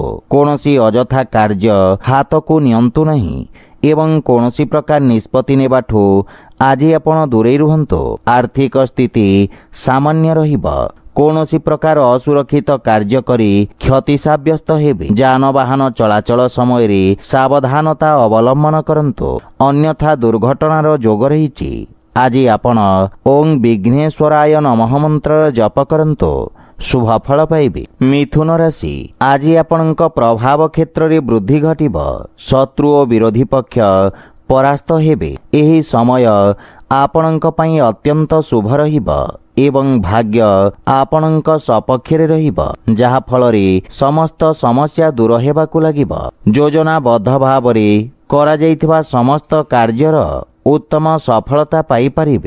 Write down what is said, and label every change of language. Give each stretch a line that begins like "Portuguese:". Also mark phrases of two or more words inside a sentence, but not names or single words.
Odia: କୌଣସି ଅଯଥା କାର୍ଯ୍ୟ ହାତ କୁ ନିଅନ୍ତୁ ନାହିଁ ଏବଂ କୌଣସି ପ୍ରକାର ନିଷ୍ପତ୍ତି ନେବାଠୁ ଆଜି ଆପଣ ଦୂରେ ରୁହନ୍ତୁ। ଆର୍ଥିକ ସ୍ଥିତି ସାମାନ୍ୟ ରହିବ। କୌଣସି ପ୍ରକାର ଅସୁରକ୍ଷିତ କାର୍ଯ୍ୟ କରି କ୍ଷତି ସାବ୍ୟସ୍ତ ହେବେ। ଯାନବାହନ ଚଳାଚଳ ସମୟ ରେ ସାବଧାନତା ଅବଲମ୍ବନ କରନ୍ତୁ, ଅନ୍ୟଥା ଦୁର୍ଘଟଣାର ଯୋଗ ରହିଛି। ଆଜି ଆପଣ
Sanskrit: ओं विघ्नेश्वराय नमः
Odia: ମନ୍ତ୍ର ଜପ କରନ୍ତୁ, ଶୁଭ ଫଳ ପାଇବେ। ମିଥୁନ ରାଶି ଆଜି ଆପଣଙ୍କ ପ୍ରଭାବ କ୍ଷେତ୍ର ରେ ବୃଦ୍ଧି ଘଟିବ। ଶତ୍ରୁ ଓ ବିରୋଧୀ ପକ୍ଷ ପରାସ୍ତ ହେବେ। ଏହି ସମୟ ଆପଣଙ୍କ ପାଇଁ ଅତ୍ୟନ୍ତ ଶୁଭ ରହିବ ଏବଂ ଭାଗ୍ୟ ଆପଣଙ୍କ ସପକ୍ଷରେ ରହିବ, ଯାହା ଫଳ ରେ ସମସ୍ତ ସମସ୍ୟା ଦୂର ହେବାକୁ ଲାଗିବ। ଯୋଜନାବଦ୍ଧ ଭାବ ରେ କରା ଯାଇଥିବା ସମସ୍ତ କାର୍ଯ୍ୟର ଉତ୍ତମ ସଫଳତା ପାଇ ପାରିବେ।